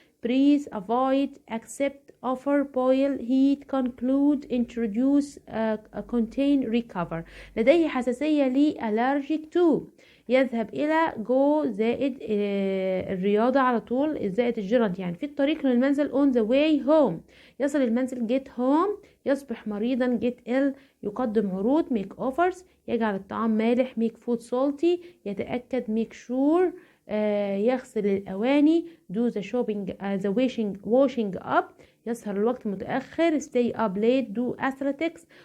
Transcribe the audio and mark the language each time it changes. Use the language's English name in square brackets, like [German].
[English] breathe, avoid, accept, offer, boil, heat, conclude, introduce, contain, recover. [Arabic] لديه حساسية ل [English] allergic to. [Arabic] يذهب إلى go زائد الرياضة على طول زائد الجرند، يعني في الطريق للمنزل [English] on the way home. [Arabic] يصل المنزل [English] get home. [Arabic] يصبح مريضا [English] get ill. [Arabic] يقدم عروض [English] make offers. [Arabic] يجعل الطعام مالح [English] make food salty. [Arabic] يتأكد [English] make sure. [Arabic] يغسل الأواني [English] do the shopping the washing up. [Arabic] يسهر الوقت متأخر [English] stay up late do athletics.